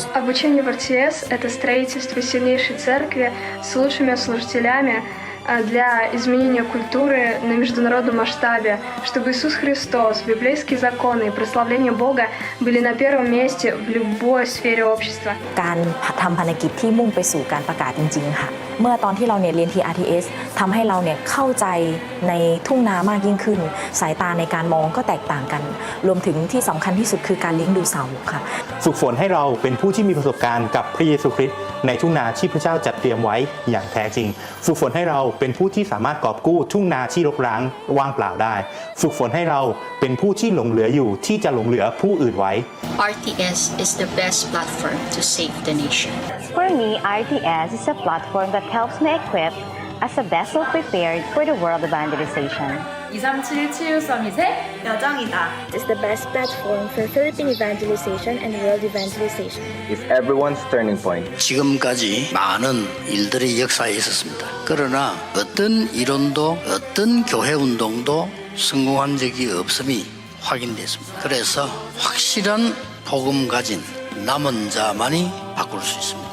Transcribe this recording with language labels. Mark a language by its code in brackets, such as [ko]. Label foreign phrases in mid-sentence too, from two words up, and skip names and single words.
[ru] Обучение в РТС – это строительство сильнейшей церкви с лучшими служителями для изменения культуры на международном масштабе, чтобы Иисус Христос, библейские законы и прославление Бога были на первом месте в любой сфере общества. [th] การทำภารกิจที่มุ่งไปสู่การประกาศจริงๆค่ะเมื่อตอนที่เราเนี่ยเรียนที่ RTS ทำให้เราเนี่ยเข้าใจในทุ่งนามากยิ่งขึ้นสายตาในการมองก็แตกต่างกันรวมถึงที่สำคัญที่สุดคือการเลี้ยงดูสาวกค่ะ ฝึกฝนให้เราเป็นผู้ที่มีประสบการณ์กับพระเยซูคริสต์ในทุ่งนาที่พระเจ้าจัดเตรียมไว้อย่างแท้จริงฝึกฝนให้เราเป็นผู้ที่สามารถกอบกู้ทุ่งนาที่รกร้างว่างเปล่าได้ฝึกฝนให้เราเป็นผู้ที่หลงเหลืออยู่ที่จะหลงเหลือผู้อื่นไว้ [en] RTS is the best platform to save the nation. For me, RTS is a platform that helps me equip as a vessel prepared for the world evangelization. [ko] 237-7532 여정이다. [en] It's the best platform for Philippine evangelization and world evangelization. It's everyone's turning point. [ko] 지금까지 많은 일들이 역사에 있었습니다. 그러나 어떤 이론도 어떤 교회 운동도 성공한 적이 없음이 확인됐습니다. 그래서 확실한 복음 가진 남은 자만이 바꿀 수 있습니다.